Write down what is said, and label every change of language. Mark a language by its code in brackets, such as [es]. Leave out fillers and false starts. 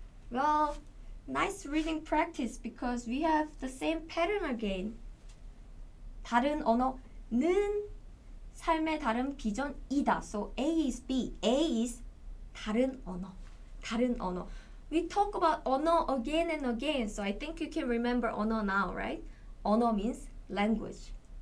[en] Well, nice reading practice because we have the same pattern again. [ko] 다른 언어는 삶의 다른 비전이다. [en] So A is B. A is [ko] 다른 언어. 다른 언어. [en] We talk about 언어 again and again, so I think you can remember 언어 now, right? 언어 means language.